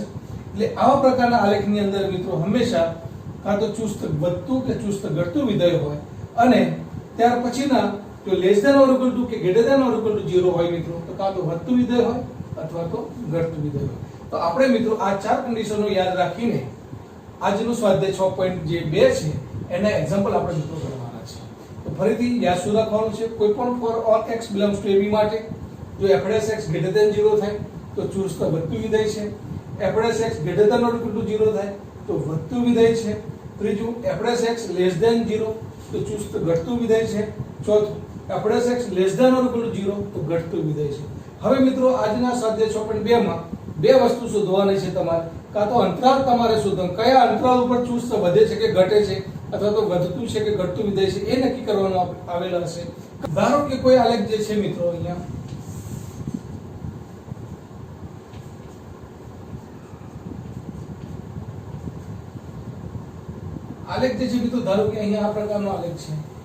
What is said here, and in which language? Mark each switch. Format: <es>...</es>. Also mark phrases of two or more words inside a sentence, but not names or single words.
<gu>એટલે આવા પ્રકારના આલેખની અંદર મિત્રો હંમેશા કાં તો ચુસ્ત વધતું કે ચુસ્ત ઘટતું વિધેય હોય, અને ત્યાર પછીના જો</gu> <en>less than or equal to</en> <gu>કે</gu> <en>greater than or equal to</en> <gu>0 હોય મિત્રો તો કાં તો વધતું વિધેય હોય અથવા તો ઘટતું વિધેય હોય. તો આપણે મિત્રો આ ચાર કન્ડિશનો યાદ રાખીને આજનું સ્વાધ્યાય 6.2 છે એના એક્ઝામ્પલ આપણે મિત્રો કરવાના છે. તો ફરીથી યાદ શું રાખવાનું છે? કોઈ પણ</gu> <en>for all x belongs to ab</en> <gu>માટે જો f' x</gu> <en>greater than 0</en> <gu>થાય તો ચુસ્ત વધતું વિધેય છે. f' x</gu> <en>greater than or equal to 0</en> <gu>થાય તો વધતું વિધેય છે. ત્રીજું f' x</gu> <en>less than 0</en> <gu>તો ચુસ્ત ઘટતું વિધેય છે. ચોથું f' x</gu> <en>less than or equal to 0</en> <gu>તો ઘટતું વિધેય છે. હવે મિત્રો આજના સ્વાધ્યાય 6.2 માં બે વસ્તુ શોધવાની છે તમારે. કાં તો અંતરાલ તમારે શોધવાનું, કયા અંતરાલ ઉપર ચુસ્ત વધે છે કે ઘટે છે અથવા તો વધતું છે કે ઘટતું વિધેય છે એ નક્કી કરવાનું આવેલા હશે. ધારો કે કોઈ આલેખ જે છે મિત્રો અહીંયા આલેખ જે છે મિત્રો, ધારો કે અહીંયા આ પ્રકારનો આલેખ છે.</gu>